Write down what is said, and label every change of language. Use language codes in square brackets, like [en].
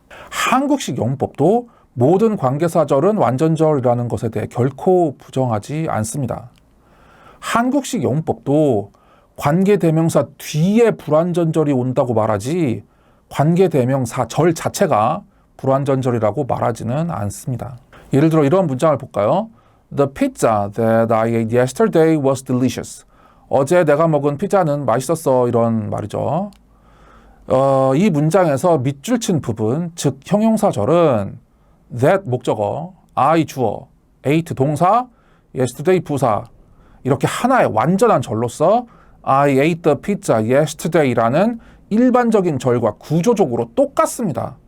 [ko] 한국식 영어법도 모든 관계사절은 완전절이라는 것에 대해 결코 부정하지 않습니다. 한국식 영어법도 관계대명사 뒤에 불완전절이 온다고 말하지 관계대명사절 자체가 불완전절이라고 말하지는 않습니다. 예를 들어 이런 문장을 볼까요? [en] The pizza that I ate yesterday was delicious. [ko] 어제 내가 먹은 피자는 맛있었어. 이런 말이죠. 이 문장에서 밑줄 친 부분, 즉 형용사절은 that 목적어, I 주어, ate 동사, yesterday 부사 이렇게 하나의 완전한 절로서 [en] I ate the pizza yesterday [ko] 라는 일반적인 절과 구조적으로 똑같습니다.